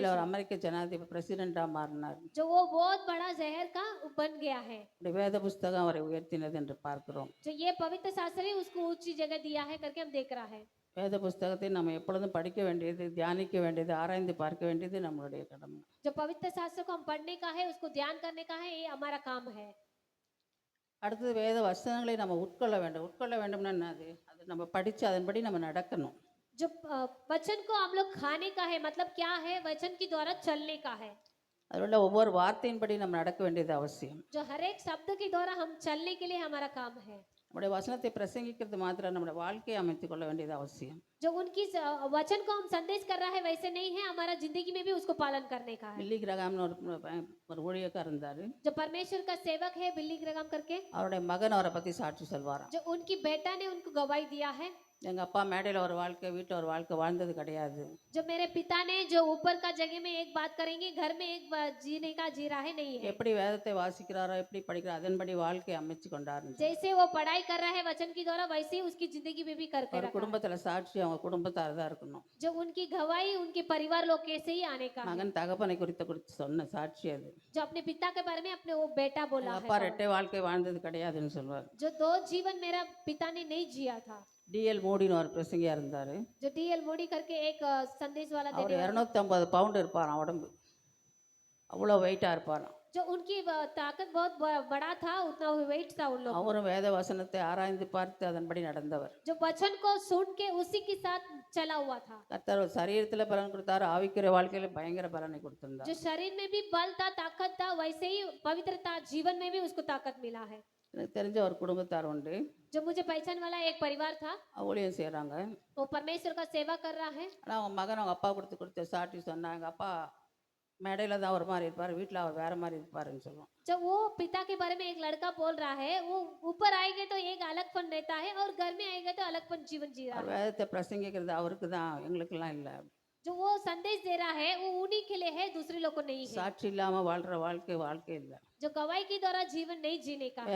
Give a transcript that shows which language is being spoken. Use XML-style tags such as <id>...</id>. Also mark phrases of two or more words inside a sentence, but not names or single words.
<ta>இடையில அவர் அமெரிக்க ஜனாதிபதி பிரசிடென்ட்டாக மாறினார்.</ta> <hi>जो वो बहुत बड़ा जहर का बन गया है।</hi> <ta>இப்படி வேத புஸ்தகம் அவரை உயர்த்தினது என்று பார்க்கிறோம்.</ta> <hi>जो ये पवित्र शास्त्र है उसको ऊंची जगह दिया है करके हम देख रहा है।</hi> <ta>வேத புஸ்தகத்தை நம்ம எப்பொழுதும் படிக்க வேண்டியது, தியானிக்க வேண்டியது, ஆராய்ந்து பார்க்க வேண்டியது நம்மளுடைய கடமை.</ta> <hi>जो पवित्र शास्त्र को हम पढ़ने का है, उसको ध्यान करने का है, ये हमारा काम है।</hi> <ta>அடுத்தது வேத வசனங்களை நம்ம உட்கொள்ள வேண்டும். உட்கொள்ள வேண்டும்னா என்னது? அது நம்ம படித்து அதன்படி நம்ம நடக்கணும்.</ta> <hi>जो वचन को हम लोग खाने का है, मतलब क्या है, वचन के द्वारा चलने का है।</hi> <ta>அதில் உள்ள ஒவ்வொரு வார்த்தையின்படி நம்ம நடக்க வேண்டியது அவசியம்.</ta> <hi>जो हर एक शब्द के द्वारा हम चलने के लिए हमारा काम है।</hi> <ta>நம்முடைய வசனத்தை பிரசங்கிக்கிறது மாத்திரம் நம்முடைய வாழ்க்கையை அமைத்துக் கொள்ள வேண்டியது அவசியம்.</ta> <hi>जो उनकी वचन को हम संदेश कर रहा है वैसे नहीं है, हमारा जिंदगी में भी उसको पालन करने का है।</hi> <ta>பில்லி கிரகாம்னு ஒரு ஊழியக்காரர் இருந்தார்.</ta> <hi>जो परमेश्वर का सेवक है बिल्ली ग्रगाम करके,</hi> <ta>அவருடைய மகன் அவரை பற்றி சாட்சி சொல்வாராம்.</ta> <hi>जो उनकी बेटा ने उनको गवाही दिया है।</hi> <ta>எங்கள் அப்பா மேடையில் ஒரு வாழ்க்கை, வீட்டில் ஒரு வாழ்க்கை வாழ்ந்தது கிடையாது.</ta> <hi>जो मेरे पिता ने जो ऊपर का जगह में एक बात करेंगे, घर में एक जीने का जी रहा है नहीं है।</hi> <ta>எப்படி வேதத்தை வாசிக்கிறாரோ, எப்படி படிக்கிறாரோ அதன்படி வாழ்க்கை அமைச்சு கொண்டாரு.</ta> <hi>जैसे वो पढ़ाई कर रहा है वचन की द्वारा, वैसे ही उसकी जिंदगी में भी करके</hi> <ta>ஒரு</ta> <hi>रखा है।</hi> <ta>குடும்பத்தில் சாட்சி அவங்க குடும்பத்தார் தான் இருக்கணும்.</ta> <hi>जो उनकी गवाही उनके परिवार लोग के से ही आने का है।</hi> <ta>மகன் தகப்பனை குறித்து சொன்ன சாட்சி அது.</ta> <hi>जो अपने पिता के बारे में अपने वो बेटा बोला</hi> <ta>எங்கள் அப்பா</ta> <hi>है,</hi> <ta>ரெட்டை வாழ்க்கை வாழ்ந்தது கிடையாதுன்னு சொல்லுவார்.</ta> <hi>जो दो जीवन मेरा पिता ने नहीं जिया था।</hi> <ta>டிஎல் மோடின்னு ஒரு பிரசங்கியா இருந்தார்.</ta> <hi>जो डीएल मोडी करके एक संदेश वाला</hi> <ta>அவர்</ta> <hi>देने वाला,</hi> <ta>250 பவுண்டு இருப்பாராம் உடம்பு. அவ்வளோ வெயிட்டாக இருப்பாராம்.</ta> <hi>जो उनकी ताकत बहुत बड़ा था, उतना वेट था उन लोग।</hi> <ta>அவரும் வேத வசனத்தை ஆராய்ந்து பார்த்து அதன்படி நடந்தவர்.</ta> <hi>जो वचन को सुन के उसी के साथ चला हुआ था।</hi> <ta>கர்த்தர் சரீரத்தில் பலன் கொடுத்தாரு, ஆவிக்குரிய வாழ்க்கையில பயங்கர பலனை கொடுத்திருந்தார்.</ta> <hi>जो शरीर में भी बल था, ताकत था, वैसे ही पवित्रता जीवन में भी उसको ताकत मिला है।</hi> <ta>எனக்கு தெரிஞ்ச ஒரு குடும்பத்தார் உண்டு.</ta> <hi>जो मुझे पहचान वाला एक परिवार था,</hi> <ta>ஊழியம் செய்கிறாங்க.</ta> <hi>वो परमेश्वर का सेवा कर रहा है।</hi> <ta>ஆனால் அவங்க மகன் அவங்க அப்பா கொடுத்த சாட்சி சொன்னா, எங்கள் அப்பா மேடையில் தான் ஒரு மாதிரி இருப்பார், வீட்டில் அவர் வேற மாதிரி இருப்பாருன்னு சொல்லுவோம்.</ta> <hi>जब वो पिता के बारे में एक लड़का बोल रहा है, वो ऊपर आएंगे तो एक अलगपन रहता है और घर में आएगा तो अलगपन जीवन जी रहा</hi> <ta>அவர்</ta> <hi>है।</hi> <ta>வேதத்தை பிரசங்கிக்கிறது அவருக்கு தான், எங்களுக்கெல்லாம் இல்லை.</ta> <hi>जो वो संदेश दे रहा है वो उन्हीं के लिए है, दूसरे लोग को नहीं है।</hi> <ta>சாட்சி இல்லாமல் வாழ்கிற வாழ்க்கை இல்லை.</ta> <hi>जो गवाही के द्वारा जीवन नहीं जीने का है।</hi>